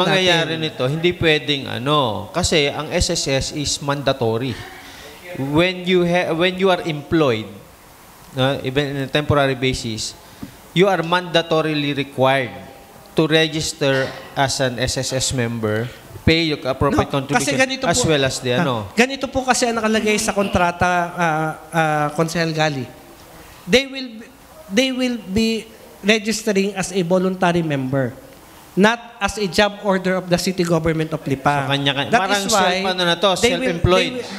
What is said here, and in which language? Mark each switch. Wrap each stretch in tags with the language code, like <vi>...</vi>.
<tl>Ang mangyayari nito, hindi pwedeng kasi ang SSS</tl> <en>is mandatory. When you are employed, even in a temporary basis, you are mandatorily required to register as an SSS member, pay your appropriate contribution as well as the</en> <tl>Ganito po kasi ang nakalagay sa kontrata, Consel Gali.</tl> <en>They will be registering as a voluntary member, not as a job order of the city government of Lipa.</en> <tl>So, parang self-employed.</tl>